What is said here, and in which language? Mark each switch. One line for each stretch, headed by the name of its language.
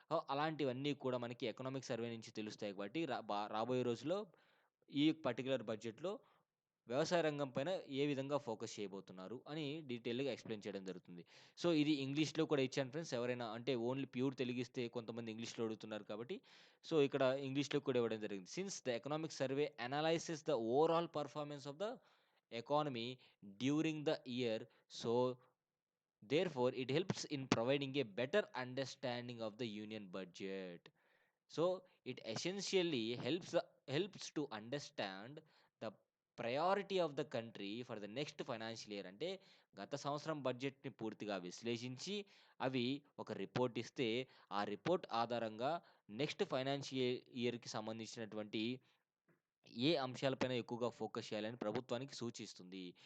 Telugu: అలాంటివన్నీ కూడా మనకి ఎకనామిక్ సర్వే నుంచి తెలుస్తాయి కాబట్టి రాబోయే రోజుల్లో ఈ పర్టిక్యులర్ బడ్జెట్‌లో వ్యవసాయ రంగం పైన ఏ విధంగా ఫోకస్ చేయబోతున్నారు అని డీటెయిల్‌గా ఎక్స్‌ప్లెయిన్ చేయడం జరుగుతుంది. సో, ఇది ఇంగ్లీష్‌లో కూడా ఇచ్చాను ఫ్రెండ్స్. ఎవరైనా అంటే ఓన్లీ ప్యూర్ తెలుగిస్తే కొంతమంది ఇంగ్లీష్‌లో అడుగుతున్నారు కాబట్టి, సో, ఇక్కడ ఇంగ్లీష్‌లో కూడా ఇవ్వడం జరిగింది.
English: Since the economic survey analyses the overall performance of the economy during the year. So, therefore, it helps in providing a better understanding of the union budget. So, it essentially helps to understand the priority of the country for the next financial year.
Telugu: అంటే గత సంవత్సరం బడ్జెట్‌ని పూర్తిగా విశ్లేషించి, అవి ఒక report ఇస్తే, ఆ రిపోర్ట్ ఆధారంగా నెక్స్ట్ ఫైనాన్షియల్ ఇయర్‌కి సంబంధించినటువంటి ఏ అంశాలపైన ఎక్కువగా ఫోకస్ చేయాలని ప్రభుత్వానికి సూచిస్తుంది.